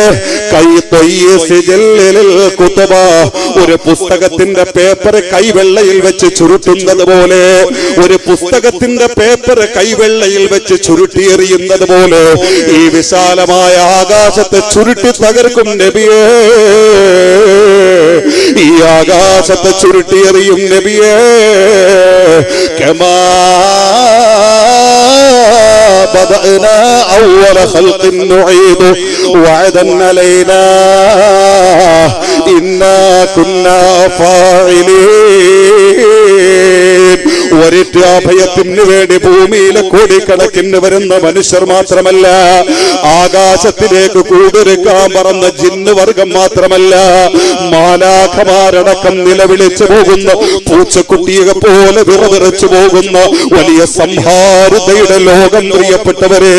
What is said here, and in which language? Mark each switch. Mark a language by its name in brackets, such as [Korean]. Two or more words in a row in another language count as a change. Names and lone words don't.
[Malayalam] ഒരു പുസ്തകത്തിന്റെ പേപ്പർ കൈവെള്ളയിൽ വെച്ച് ചുരുട്ടുന്നത് പോലെ, ഒരു പുസ്തകത്തിന്റെ പേപ്പർ കൈവെള്ളയിൽ വെച്ച് ചുരുട്ടിയെറിയുന്നത് പോലെ ഈ വിശാലമായ ആകാശത്തെ ചുരുട്ടി തകർക്കും നബിയേ, ഈ ആകാശത്തെ ചുരുട്ടിയെറിയും നബിയേ. [Arabic] കമാ بدأنا أول خلق نعيد وعدا علينا إنا كنا فاعلين. [Malayalam] ഒരഭയത്തിന് വേണ്ടി ഭൂമിയിലെ കോടിക്കണക്കിന് വരുന്ന മനുഷ്യർ മാത്രമല്ല, ആകാശത്തിലേക്ക് കൂടൊരുക്കാൻ പറന്ന ജിന്ന് വർഗം മാത്രമല്ല, മാലാഖമാരടക്കം നിലവിളിച്ചു പോകുന്ന, പൂച്ചക്കുട്ടിയെ പോലെ വിറവിറച്ചു പോകുന്ന വലിയ സംഹാരതയുടെ ലോകം പ്രിയപ്പെട്ടവരെ.